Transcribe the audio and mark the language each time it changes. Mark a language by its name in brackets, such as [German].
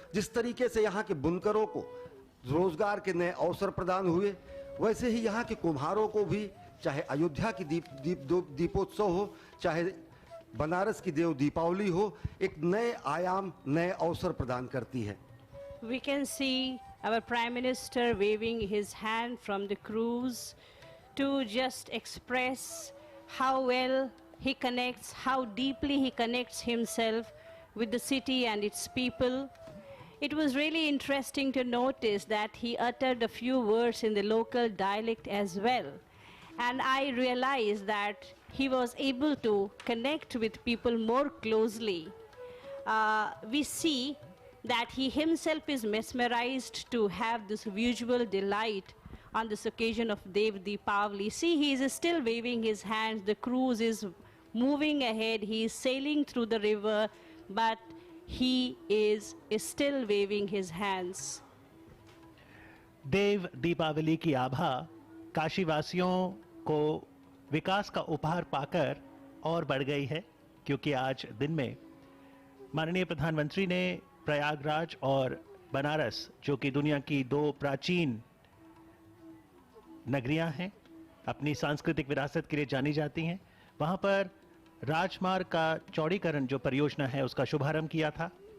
[Hindi] जिस तरीके से यहाँ के बुनकरों को रोजगार के नए अवसर प्रदान हुए, वैसे ही यहाँ के कुम्हारों को भी, चाहे अयोध्या की दीपोत्सव हो, चाहे बनारस की देव दीपावली हो, एक नए आयाम, नए अवसर प्रदान करती है। [English] We can see our Prime Minister waving his hand from the cruise to just express how well he connects, how deeply he connects himself with the city and its people. It was really interesting to notice that he uttered a few words in the local dialect as well. And I realized that he was able to connect with people more closely. We see that he himself is mesmerized to have this visual delight on this occasion of Dev Deepavali. See, he is still waving his hands. The cruise is moving ahead. He is sailing through the river, but he is still waving his hands. [Hindi] देव दीपावली की आभा काशी वासियों को विकास का उपहार पाकर और बढ़ गई है, क्योंकि आज दिन में माननीय प्रधानमंत्री ने प्रयागराज और बनारस, जो कि दुनिया की दो प्राचीन नगरियां हैं, अपनी सांस्कृतिक विरासत के लिए जानी जाती हैं, वहां पर राजमार्ग का चौड़ीकरण जो परियोजना है उसका शुभारंभ किया था।